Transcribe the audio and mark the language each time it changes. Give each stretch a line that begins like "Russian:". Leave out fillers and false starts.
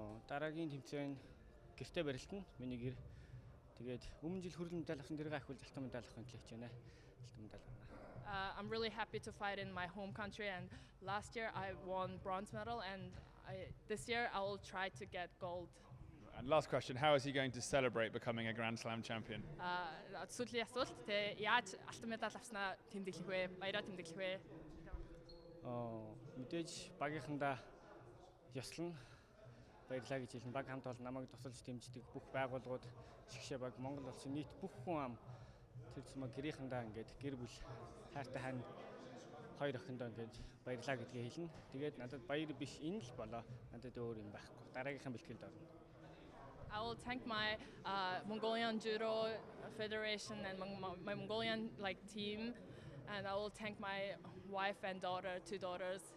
Mongolian: Дараагийн тэмцээн гэртээ барилтан миний гэр. Тэгээд өмнө жил хүрэлэн медаль авсан тэрийг ахиулж алтан медаль авахын төлөө хичээнэ. Алтан медаль.
English: I'm really happy to fight in my home country and last year I won bronze medal and this year I will try to get gold. And last question, how is he going to celebrate becoming a Grand Slam champion?
Mongolian: Сүүлийн асуулт те яаж алтан медаль авснаа тэмдэглэх вэ? Баяраа тэмдэглэх вэ? Мэдээж багийнхандаа ёслон баярлаа гэж хэлнэ. Баг хамт олон намайг тусалж дэмждэг бүх байгууллагууд, шигшээ баг, Монгол улсын нийт бүх хүн ам тэр зам гэрийнхандаа ингээд гэр бүл хайртай хань хоёр охиндоо ингээд баярлаа гэдгээ хэлнэ. Тэгээд надад баяр биш энэ л болоо. Надад өөр юм байхгүй. Дараагийнхаа бэлтгэлд орно.
English: I will thank my Mongolian Judo Federation and my Mongolian like team, and I will thank my wife and daughter, 2 daughters.